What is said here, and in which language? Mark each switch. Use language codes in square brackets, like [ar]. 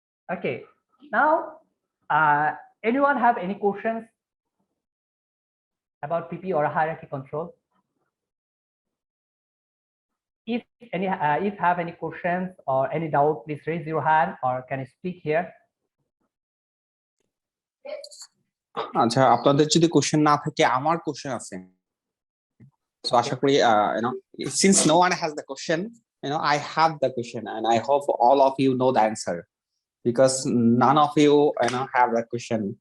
[en] Okay, now anyone have any questions about PPE or hierarchy control? if have any questions or any doubt, please raise your hand or can you speak here. [bn] আচ্ছা, আপনাদের যদি question না থাকে, আমার question আছে। [en] So [bn] আশা করি [en] since no one has the question, I have the question and I hope all of you know the answer because none of you have that question.